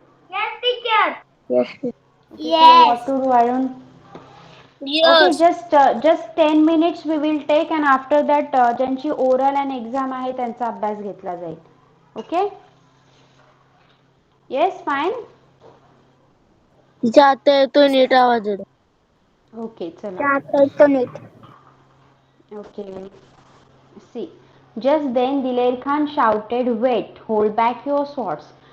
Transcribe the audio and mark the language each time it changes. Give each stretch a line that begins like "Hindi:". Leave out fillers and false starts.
English: Yes, teacher. Yes. Okay, so what Yes. to do? I don't. Okay, Yes. just 10 minutes we will take, and after that
Marathi: ज्यांची
English: oral and exam
Marathi: आहे त्यांचा अभ्यास घेतला जाईल.
English: Okay? Yes, fine.
Marathi: तिच्या आता येतो नीट आवाज येतो.
English: Okay,
Marathi: चला. आता येतो नीट.
English: Okay. See, just then Diler Khan shouted, "Wait, hold back your swords."